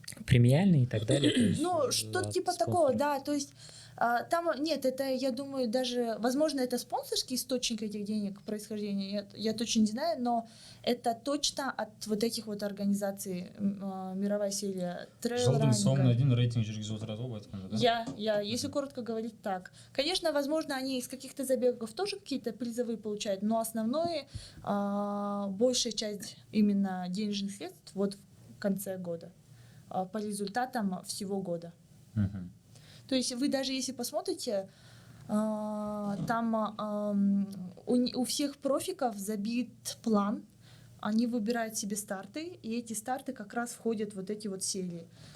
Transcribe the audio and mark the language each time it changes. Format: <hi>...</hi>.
<ru>Премиальные и так далее? То есть, что-то от типа спонсора. такого, да. То есть там, нет, это, я думаю, даже, возможно, это спонсорский источник этих денег, происхождения, я точно не знаю, но это точно от вот этих вот организаций, мировая серия</ru> <kk>Жылдың соңына</kk> <ru>трейл-раннинга.</ru> <kk>дейін рейтинг жүргізіп отырады ғой, былай айтқанда, да?</kk> <ru>Если коротко говорить так. Конечно, возможно, они из каких-то забегов тоже какие-то призовые получают, но основное, большая часть именно денежных средств вот в конце года, по результатам всего года. Мгм. То есть вы даже если посмотрите, там у всех профиков забит план, они выбирают себе старты, и эти старты как раз входят в вот эти вот серии.</ru>